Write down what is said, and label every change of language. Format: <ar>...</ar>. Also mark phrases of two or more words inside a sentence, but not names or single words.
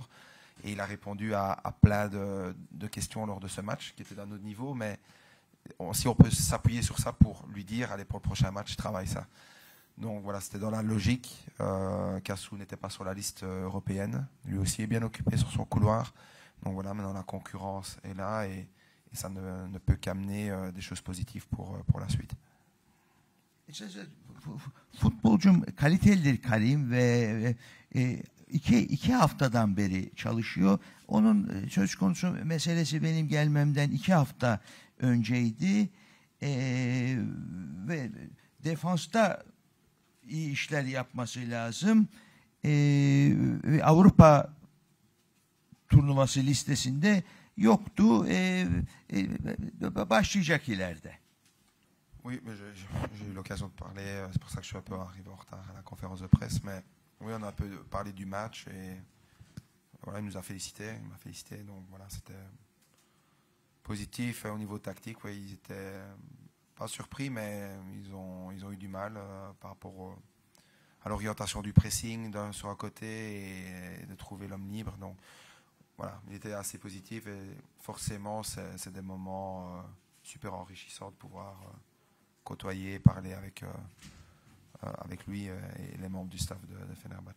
<fr>Et il a répondu à plein de questions lors de ce match qui était d'un autre niveau, mais si on peut s'appuyer sur ça pour lui dire allez, pour le prochain match, travaille ça. Donc voilà, c'était dans la logique. Cassou n'était pas sur la liste européenne, lui aussi est bien occupé sur son couloir. Donc voilà, maintenant la concurrence est là et ça ne peut qu'amener des choses positives pour la suite.</fr> <tr>Futbolcum kalitelidir Karim ve iki haftadan beri çalışıyor. Onun söz konusu meselesi benim gelmemden 2 hafta önceydi. Ve defansta iyi işler yapması lazım. Avrupa turnuvası listesinde yoktu. Başlayacak ileride.</tr> <fr>Oui, mais j'ai eu l'occasion de parler, c'est pour ça que je suis un peu arrivé en retard à la conférence de presse, mais oui, on a un peu parlé du match et voilà, il nous a félicité, il m'a félicité, donc voilà, c'était positif. Au niveau tactique, oui, ils étaient pas surpris, mais ils ont eu du mal par rapport à l'orientation du pressing sur un côté et de trouver l'homme libre, donc voilà, il était assez positif et forcément c'est des moments super enrichissants de pouvoir côtoyer, parler avec lui et les membres du staff de Fenerbahçe.</fr>